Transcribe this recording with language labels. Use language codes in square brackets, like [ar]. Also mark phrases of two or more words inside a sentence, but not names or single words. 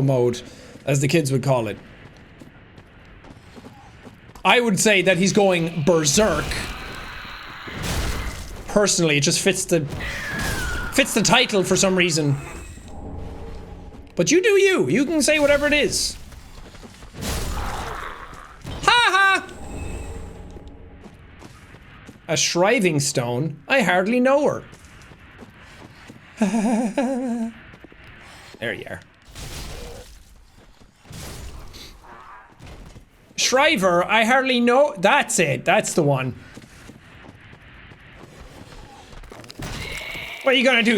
[en] He goes a bit sicko mode, as the kids would call it. I would say that he's going berserk. Personally, it just fits the title for some reason. But you do you. You can say whatever it is. Ha ha! A shriving stone? I hardly know her. There you are. Shriver, I hardly know. That's it. That's the one. What are you gonna do?